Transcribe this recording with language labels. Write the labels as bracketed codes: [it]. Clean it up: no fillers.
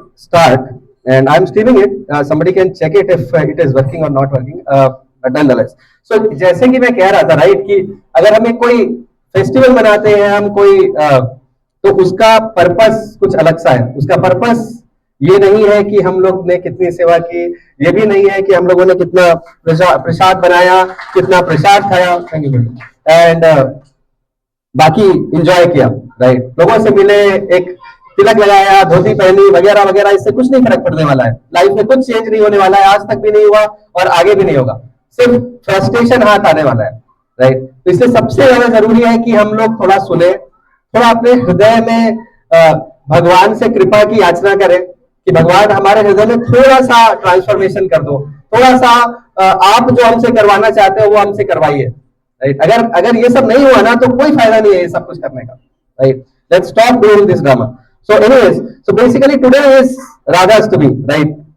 [en] start and I'm streaming it. Somebody can check it if it is working or not working. But nonetheless. [hi] So जैसे कि मैं कह रहा था right कि अगर हमें कोई फेस्टिवल मनाते हैं हम कोई तो उसका पर्पस कुछ अलग सा है. उसका पर्पस ये नहीं है कि हम लोग ने कितनी सेवा की, ये भी नहीं है कि हम लोगों ने कितना प्रसाद बनाया, कितना प्रसाद खाया एंड बाकी एंजॉय किया राइट. लोगों से मिले, एक तिलक लगाया, धोती पहनी वगैरह वगैरह, इससे कुछ नहीं फर्क पड़ने वाला है. लाइफ में कुछ चेंज नहीं होने वाला है, आज तक भी नहीं हुआ और आगे भी नहीं होगा. सिर्फ फ्रस्ट्रेशन हाथ आने वाला है राइट. तो इसलिए सबसे ज्यादा जरूरी है कि हम लोग थोड़ा सुने, थोड़ा अपने हृदय में भगवान से कृपा की याचना करें कि भगवान हमारे हृदय में थोड़ा सा ट्रांसफॉर्मेशन कर दो, थोड़ा सा आप जो हमसे करवाना चाहते हो वो हमसे करवाइए राइट. अगर ये सब नहीं हुआ ना तो कोई फायदा नहीं है ये सब कुछ करने का right. [en] Let's stop doing this drama. So anyways, so basically today is Radhastami, right?